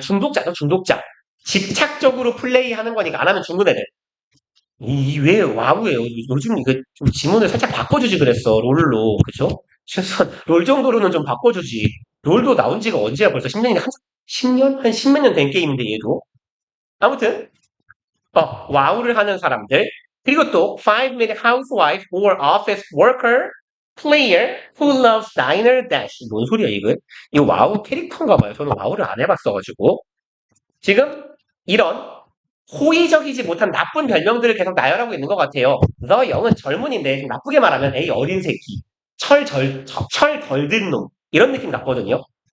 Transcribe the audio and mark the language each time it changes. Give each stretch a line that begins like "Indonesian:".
Korean: 중독자죠, 중독자. 집착적으로 플레이하는 거니까 안 하면 죽는 애들. 왜 와우예요? 요즘 이거 좀 지문을 살짝 바꿔주지 그랬어, 롤로. 그죠? 최소한 롤 정도로는 좀 바꿔주지. 롤도 나온 지가 언제야? 벌써 10년이나 10년? 한 10몇 년 된 게임인데 얘도. 아무튼 와우를 하는 사람들. 그리고 또
English: 5-minute housewife or office worker player who loves diner dash.
Korean: 뭔 소리야 이거? 이거 와우 캐릭터인가 봐요. 저는 와우를 안 해봤어가지고. 지금 이런 호의적이지 못한 나쁜 별명들을 계속 나열하고 있는 것 같아요. The young은 젊은인데 좀 나쁘게 말하면 에이 어린 새끼, 철 덜 든 놈 이런 느낌 같거든요.